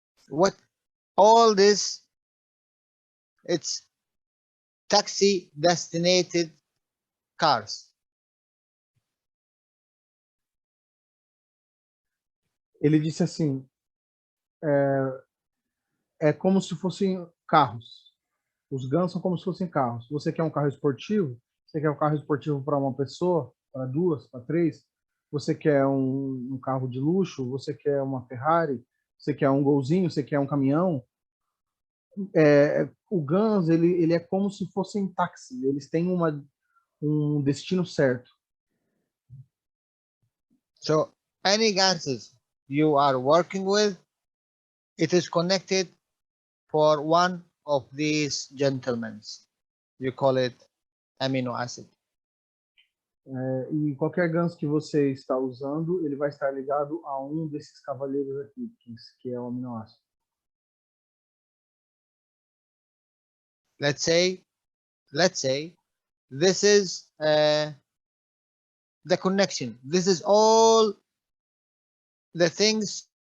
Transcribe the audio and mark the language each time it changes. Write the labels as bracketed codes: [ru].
[en] What all this, it's taxi designated cars. [pt] Ele disse assim, é como se fossem carros. Os GANs são como se fossem carros. Você quer um carro esportivo? Você quer um carro esportivo para uma pessoa? Para 2? Para 3? Você quer um carro de luxo? Você quer uma Ferrari? Você quer um golzinho? Você quer um caminhão? O GANs, ele é como se fossem táxis. Eles têm um destino certo. [en] So any gases you are working with, it is connected for one of these gentlemen. You call it amino acid. [pt] E qualquer GANs que você está usando, ele vai estar ligado a um desses cavaleiros aqui, que é o aminoácido. [en] Let's say this is the connection. This is all the things.